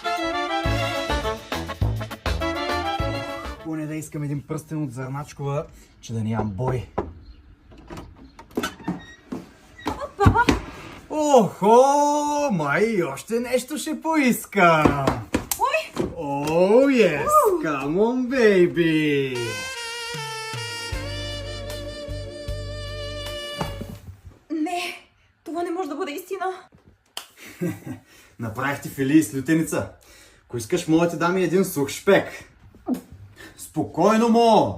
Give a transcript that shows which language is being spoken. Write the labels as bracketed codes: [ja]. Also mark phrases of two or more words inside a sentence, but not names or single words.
[bg] Поне да искам един пръстен от Зърначкова, че да нямам бой. Охо, май още нещо ще поискам. О, [en] yes, come on, baby. [bg] Не, това не може да бъде истина. Направих ти филии с лютеница. Ако искаш, мога ти дам и един сух шпек. Спокойно, мо!